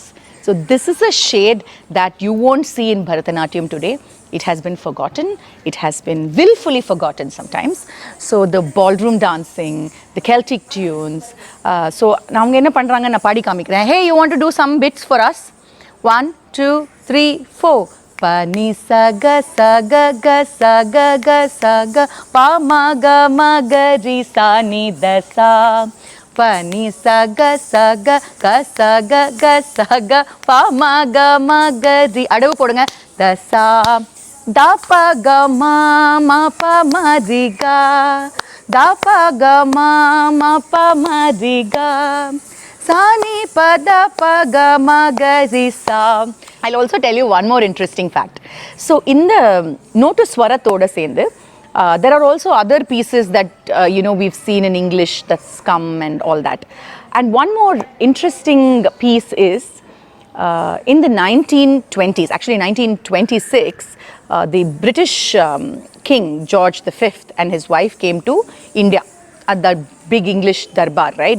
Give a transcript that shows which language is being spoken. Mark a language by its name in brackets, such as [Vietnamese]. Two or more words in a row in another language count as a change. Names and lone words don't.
[English] So this is a shade that you won't see in Bharatanatyam today. It has been forgotten. It has been willfully forgotten sometimes. So the ballroom dancing, the Celtic tunes. So now I'm going to [Tamil] பாடி காமிக்கிறேன். [English] Hey, you want to do some bits for us? 1, 2, 3, 4. Pa ni sa ga sa ga ga sa ga ga sa ga pa ma ga ri sa ni da sa pa ni sa ga ka sa ga pa ma ga ri [Tamil] அடவு போடுங்க da sa da pa ga ma pa ma ri ga da pa ga ma pa ma ri ga Sani pada paga magari sa. [English] I'll also tell you one more interesting fact. So in the [Tamil] நோட்டு ஸ்வரத்தோட சேந்து, [English] there are also other pieces that we've seen in English that's come and all that. And one more interesting piece is in the 1920s, actually 1926, the British King George V and his wife came to India at the big English darbar, right?